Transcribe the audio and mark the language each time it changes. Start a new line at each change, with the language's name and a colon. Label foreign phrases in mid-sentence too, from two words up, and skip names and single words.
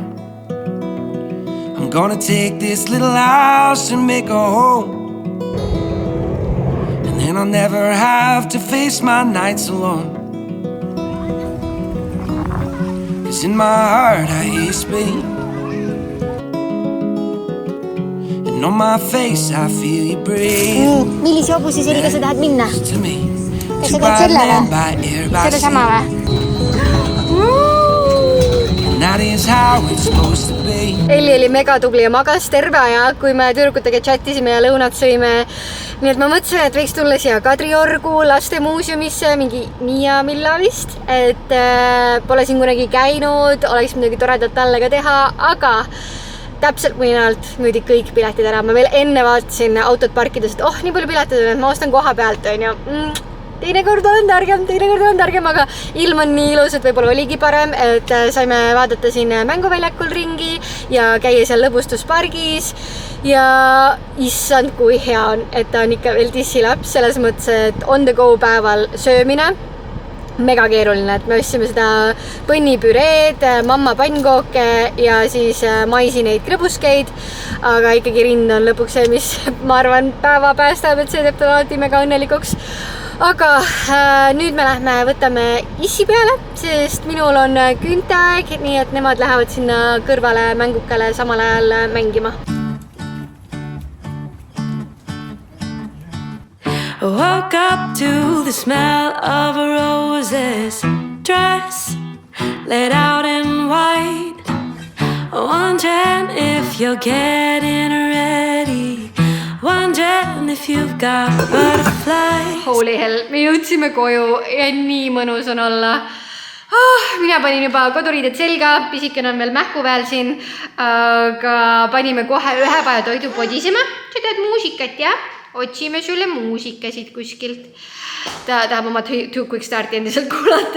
English: I'm gonna take this little house and make a home, and then I'll never have to face my nights alone. 'Cause in my heart I hear Spain, and on my face I feel you breathe.
Estonian: Millise hobuse selga sa tahad minna?
English: To me,
Estonian: Kas sa teed selle või? Seda sama või?
English: and that is how it's supposed to be.
Estonian: Elli oli mega tubli ja magas terve aja, kui me tüdrukutega chattisime ja lõunat sõime. Nii et ma mõtlesin, et võiks tulla siia Kadriorgu lastemuuseumisse, mingi Miia Milla vist, et pole siin kunagi käinud, oleks midagi toredat talle ka teha, aga täpselt mõnelt müüdi kõik piletid ära. Ma veel enne vaatasin autot parkides, et nii palju piletid on, et ma ostan koha pealt, on ju. Teinekord olen targem, aga ilm on nii ilus, et võib-olla oligi parem, et saime vaadata siin mänguväljakul ringi ja käia seal lõbustuspargis ja issand, kui hea on, et ta on ikka veel tissilaps selles mõttes, et
English: on the go
Estonian: päeval söömine mega keeruline, et me ostsime seda põnnipüreed, mamma pannkooke ja siis maisineid krõbuskeid, aga ikkagi rind on lõpuks see, mis ma arvan päeva päästab, et see teeb ta alati mega õnnelikuks. Aga nüüd me lähme võtame issi peale, sest minul on küünteaeg, nii et nemad lähevad sinna kõrvale mängukale samal ajal mängima.
English: Woke up to the smell of a roses dress laid out in white. Wondering if you're getting ready. Wondering if you've got butterflies. Holy hell,
Estonian: me jõudsime koju ja nii mõnus on olla. Mina panin juba koduriided selga, pisikene on veel mähkuväel siin, aga panime kohe ühe päeva toidu podisema. Sa teed muusikat, jah? Otsime sulle muusikasid kuskilt. Ta tahab oma Too Quick Starti endiselt kuulata.